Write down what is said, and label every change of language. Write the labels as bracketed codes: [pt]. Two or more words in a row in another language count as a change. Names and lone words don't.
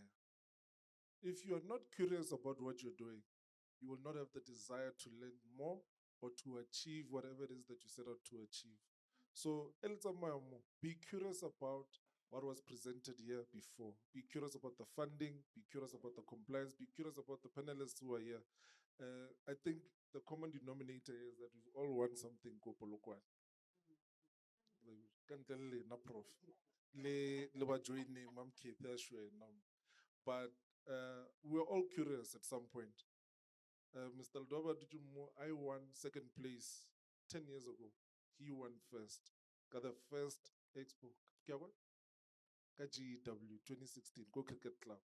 [en] If you are not curious about what you're doing, you will not have the desire to learn more or to achieve whatever it is that you set out to achieve. So, be curious about what was presented here before. Be curious about the funding, be curious about the compliance, be curious about the panelists who are here. I think the common denominator is that we all want something ko Polokwane. Prof. But we were all curious at some point. Mr. Aldoba Dujumo, I won second place 10 years ago. He won first. Got the first expo. GW 2016, Go Cricket Club.